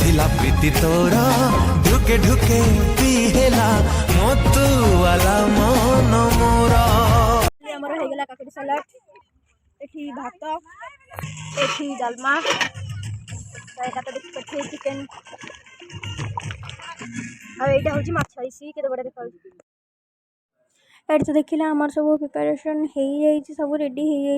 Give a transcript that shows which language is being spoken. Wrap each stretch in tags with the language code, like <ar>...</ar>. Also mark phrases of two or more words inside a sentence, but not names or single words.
<spv>ପ୍ରୀତି ତୋର ଢୁକେ ଢୁକେ ପିହେଲା ମଧୁ ୱାଲା ମନ ମୋର</spv> <or>ଆମର ହେଇଗଲା କାକୁଡ଼ି ସାଲାଡ ଏଠି ଭାତ ଏଠି ଡାଲମା ଏଟା ତ ଦେଖିପାରୁଥିବେ ଚିକେନ ଆଉ ଏଇଟା ହେଉଛି ମାଛ ହେଇଛି କେତେ ବଢ଼ିଆ ଦେଖାଯାଉଛି। ଏଠି ତ ଦେଖିଲେ ଆମର ସବୁ ପ୍ରିପାରେସନ୍ ହେଇଯାଇଛି, ସବୁ ରେଡ଼ି ହେଇଯାଇଛି।</or>